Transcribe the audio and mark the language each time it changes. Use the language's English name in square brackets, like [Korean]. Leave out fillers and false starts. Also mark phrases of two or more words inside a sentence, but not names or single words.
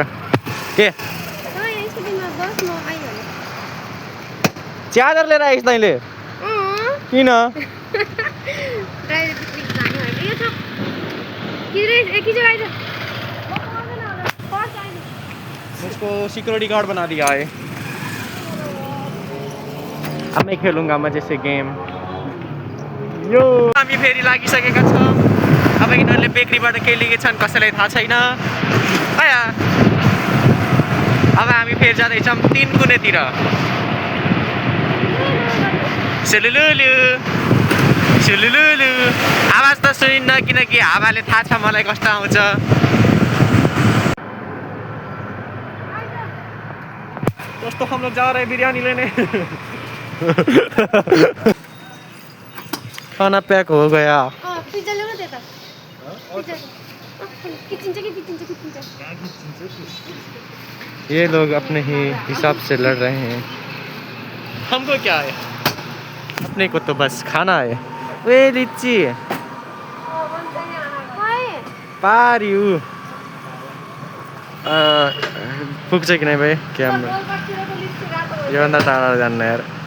[Hindi] के चादर ले रहा है [Nepali] इसले किन [Hindi] मुझको [English] security guard [Hindi] बना दिया है। अब मैं खेलूंगा मजे से गेम। [Nepali] यो हामी फेरि लागिसकेका छौँ। अब यिनीहरूले बेकरीबाट के लिएका छन् कसैलाई थाहा छैन। आया अब हामी फेरि जाँदैछौँ 3 कुनेतिर। सुलुलुलु सुलुलुलु आवाज त सुनिन्न किनकि हावाले थाहा छ मलाई कस्तो आउँछ। [Hindi] दोस्तों हम लोग जा रहे हैं बिरयानी लेने। खाना पैक हो गया। ये लोग अपने ही हिसाब से लड़ रहे हैं। हमको क्या है, अपने को तो बस खाना है। [Nepali] वे लिच्ची पारियु पुग्छ कि नहीं भाई क्यामेरा योभन्दा टाढा जान्न यार।